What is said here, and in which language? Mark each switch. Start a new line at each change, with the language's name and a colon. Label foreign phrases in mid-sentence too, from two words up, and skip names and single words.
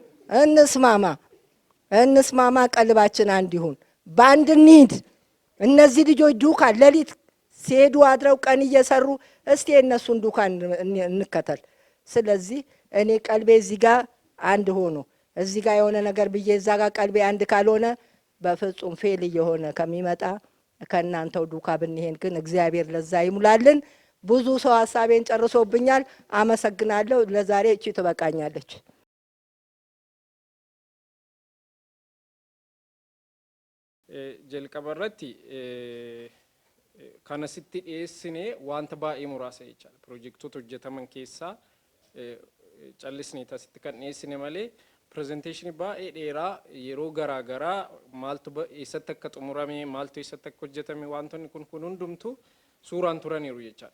Amharic: እንስማማ፣ ቀልባችን አንድ ይሁን፣ በአንድ እንሂድ። እነዚህ ልጆች ዱካ ሌሊት ሲሄዱ አድረው ቀን እየሰሩ እስቲ የእነሱን ዱካ እንከተል። ስለዚህ እኔ ቀልቤ እዚህ ጋር አንድ ሆኖ እዚህ ጋር የሆነ ነገር ብዬ እዛ ጋር ቀልቤ አንድ ካልሆነ በፍጹም ፌል እየሆነ ከሚመጣ ከእናንተው ዱካ ብንሄድ ግን እግዚአብሔር ለዛ ይሙላልን። ብዙ ሰው ሀሳቤን ጨርሶብኛል። አመሰግናለሁ። ለዛሬ እቺ ትበቃኛለች።
Oromo: jalqabarratti kanasitti dhiyeessine wanta baay'ee muraasa jechaadha. Piroojektota hojjetaman keessaa callisnee tasitti kan dhiyeessine malee pirezenteeshinii baay'ee dheeraa yeroo garaa garaa maaltu eessatti akka xumurame maaltu eessatti akka hojjetame wantoonni kun hundumtu suuraan turaniiru jechaadha.